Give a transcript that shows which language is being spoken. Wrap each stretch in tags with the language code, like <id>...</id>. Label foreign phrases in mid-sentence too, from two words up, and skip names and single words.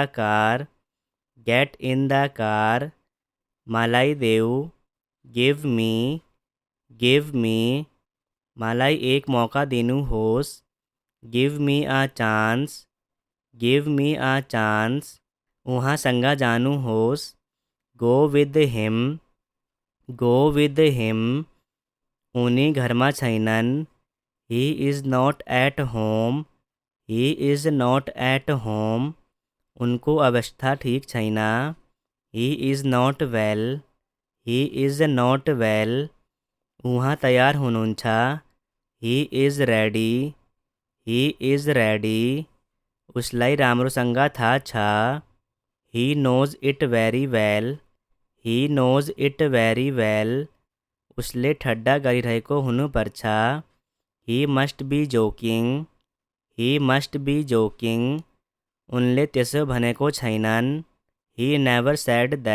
<en>the car,</en> <ne>मलाई देऊ,</ne> <en>give me,</en> <ne>मलाई एक मौका दिनु होस्,</ne> <en>give me a chance,</en> <ne>उहाँसँग जानु होस्,</ne> <en>go with him,</en> <ne>उनी घरमा छैनन्,</ne> <en>he is not at home,</en> <ne>उनको अवस्था ठीक छैन,</ne> <en>he is not well,</en> <ne>उहाँ तयार हुनुहुन्छ,</ne> <en>he is ready,</en> <ne>उसलाई राम्रोसँग थाहा छ,</ne> <en>he knows it very well,</en> <ne>उसले ठड्डा गरिरहेको हुनुपर्छ,</ne> <en>he must be joking,</en> <ne>उनले त्यसो भनेको छैनन्,</ne> <en>he never said</en>